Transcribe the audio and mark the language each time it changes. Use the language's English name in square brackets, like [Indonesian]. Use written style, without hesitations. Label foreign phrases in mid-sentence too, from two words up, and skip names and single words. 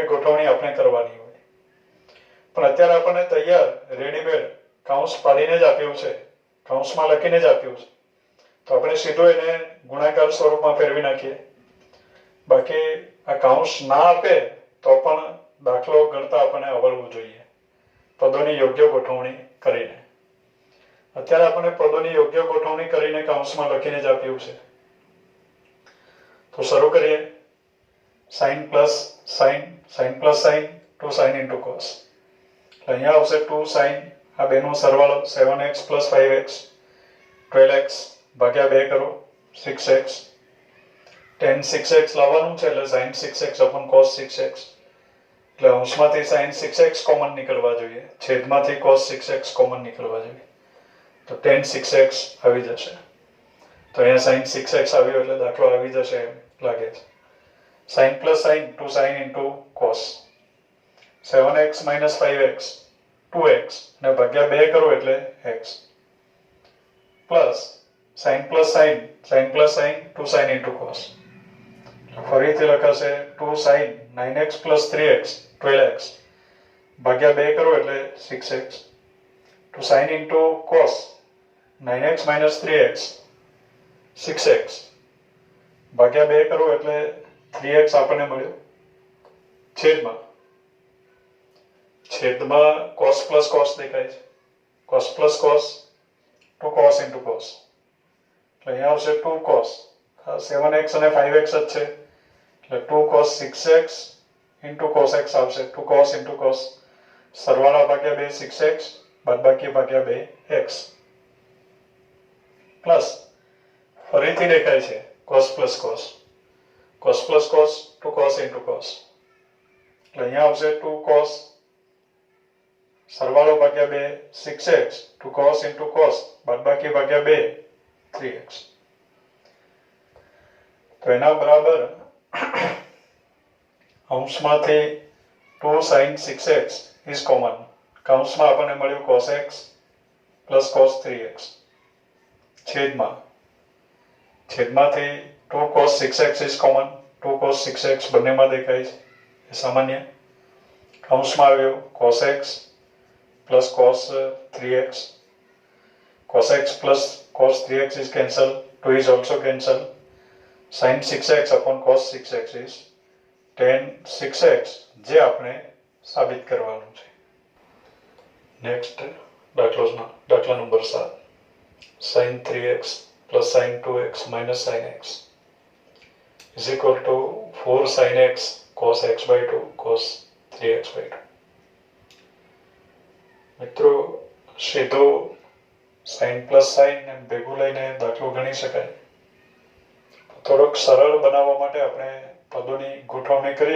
[Gujarati] ગોઠવણી આપણે કરવાની હોય પણ અત્યારે આપણને તૈયાર રેડીમેડ કૌંસ પાડીને જ આપ્યું છે કૌંસમાં લખીને જ આપ્યું છે તો આપણે સીધો એને ગુણાકાર સ્વરૂપમાં ફેરવી નાખીએ બાકી આ કૌંસ ના આપે તો પણ દાખલો ગણતા આપણને આવડવું જોઈએ પદોની યોગ્ય ગોઠવણી કરીને અત્યારે આપણે પદોની યોગ્ય ગોઠવણી કરીને કૌંસમાં લખીને જ આપ્યું છે તો શરૂ કરીએ [English] sin plus sin 2 sin into cos [Gujarati] એટલે અહીંયા આવશે 2 sin આ બેનો સરવાળો [English] 7x plus 5x 12x [Gujarati] ભાગ્યા 2 કરો [English] 6x tan 6x [Gujarati] લાવવાનું છે એટલે [English] sin 6x upon cos 6x [Gujarati] એટલે અંશમાંથી sin 6x કોમન નીકળવા જોઈએ છેદમાંથી cos 6x કોમન નીકળવા જોઈએ તો tan 6x આવી જશે તો અહીંયા sin 6x આવ્યો એટલે દાખલો આવી જશે એમ લાગે છે [English] sin plus sin 2 sin into cos 7x minus 5x 2x [Gujarati] અને ભાગ્યા 2 કરો એટલે [English] x plus sin plus sin 2 sin into cos [Gujarati] ફરીથી લખાશે [English] 2 sin 9x plus 3x 12x [Gujarati] ભાગ્યા 2 કરો એટલે 6x [English] 2 sin into cos 9x minus 3x 6x [Gujarati] ભાગ્યા 2 કરો એટલે 3x આપણને મળ્યું છેદમાં [English] cos plus cos [Gujarati] દેખાય છે [English] cos plus cos 2 cos into cos [Gujarati] એટલે અહીંયા આવશે 2 cos 7x અને 5x જ છે એટલે [English] 2 cos 6x into cos x [Gujarati] આવશે [English] 2 cos into cos [Gujarati] સરવાળા ભાગ્યા 2 6x બાદબાકી ભાગ્યા 2 x પ્લસ ફરીથી દેખાય છે [English] cos plus cos 2 cos into cos [Gujarati] એટલે અહીંયા આવશે 2 cos સરવાળો ભાગ્યા 2 6x [English] 2 cos into cos [Gujarati] બાદબાકી ભાગ્યા 2 3x તો એના બરાબર અંશમાંથી [English] 2 sin 6x is common [Gujarati] કૌંસમાં આપણને મળ્યું [English] cos x plus cos 3x [Gujarati] છેદમાંથી [English] 2 cos 6x is common [Gujarati] 2 cos 6x બંનેમાં દેખાય છે એ સામાન્ય કૌંસમાં આવ્યું [English] cos x plus cos 3x cos x plus cos 3x is cancelled 2 is also cancelled sin 6x upon cos 6x is tan 6x [Gujarati] જે આપણે સાબિત કરવાનું છે નેક્સ્ટ દાખલા નંબર [English] 7 sin 3x plus sin 2x minus sin x is equal to 4 sin x cos x by 2 cos 3x by 2. [Gujarati] મિત્રો સીધો [English] sine plus sine [Gujarati] ભેગું લઈને દાખલો ગણી શકાય. થોડોક સરળ બનાવવા માટે આપણે પદોની ગોઠવણી કરીએ.